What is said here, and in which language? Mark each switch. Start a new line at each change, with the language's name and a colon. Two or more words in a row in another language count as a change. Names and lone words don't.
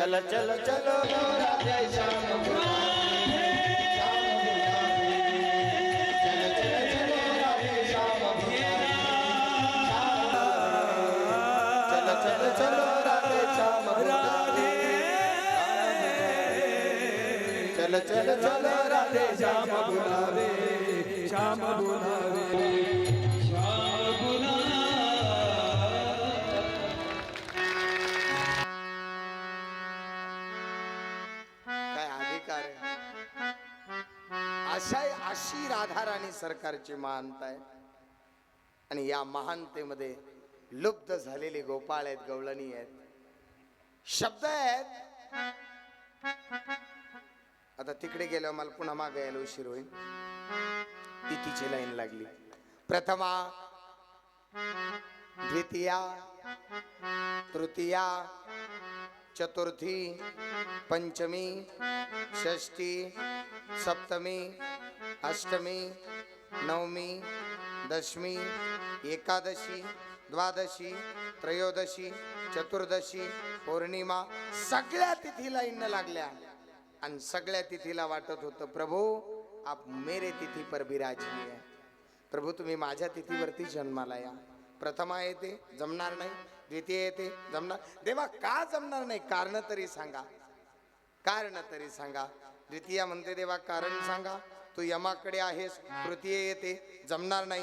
Hindi: चल चल चलो राधे श्याम बुलावे, श्याम बुलावे, चल चल चलो राधे श्याम बुलावे, चल चल चलो राधे श्याम बुलावे, श्याम बुलावे, श्याम बुलावे.
Marathi: काय अधिकार आहे. अशी राधा राणी सरकारची महानता आहे. आणि या महानतेमध्ये लुप्त झालेले गोपाळ आहेत, गवळणी आहेत, शब्द आहेत. आता तिकडे गेल्यावर मला पुन्हा मागे यायला उशीर होईल. तिथीची लाईन लागली. प्रथमा, द्वितीया, तृतीया, चतुर्थी, पंचमी, षष्ठी, सप्तमी, अष्टमी, नवमी, दशमी, एकादशी, द्वादशी, त्रयोदशी, चतुर्दशी, पौर्णिमा, सगळ्या तिथीला इन लागल्या. आणि सगळ्या तिथीला वाटत होतं
Hindi: प्रभू आप मेरे तिथी पर विराजिए.
Marathi: प्रभू तुम्ही माझ्या तिथीवरती जन्माला या. प्रथमा येते जमणार नाही, द्वितीय येते जमणार. देवा का जमणार नाही? कारण तरी सांगा, कारण तरी सांगा. द्वितीय म्हणते देवा कारण सांगा. तू यमाकडे आहेस. तृतीय येते जमणार नाही.